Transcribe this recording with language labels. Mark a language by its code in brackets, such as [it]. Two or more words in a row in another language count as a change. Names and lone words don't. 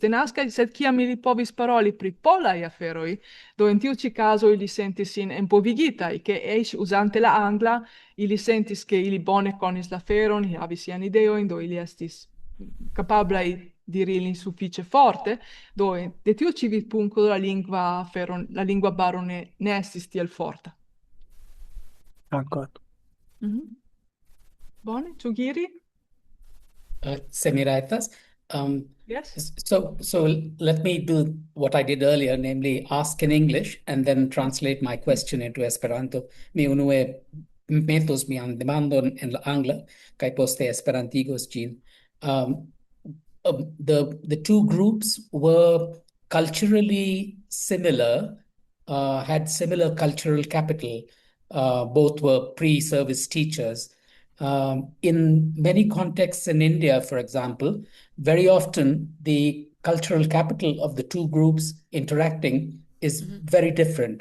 [eo] denaskaj, sed kiam ili povis paroli pri polaj aferoj, do en tiu ĉi kazo ili sentis sin enpovigitaj, ke eĉ uzante la angla ili sentis ke ili bone konis la aferon, havis siajn ideojn, do ili estis kapablaj diri ilin sufiĉe forte, do de tiu ĉi vidpunkto la lingva baro ne estis tiel forta. Dankon. Bone, ĉu Giri? Se mi rajtas. [en] Yes. So let me do what I did earlier, namely ask in English and then translate my question into Esperanto. [eo] Mi unue metos mian demandon en la angla, kaj poste esperantigos ĝin. [en] The two groups were culturally similar, had similar cultural capital. Both were pre-service teachers. In many contexts in India, for example, very often the cultural capital of the two groups interacting is very different.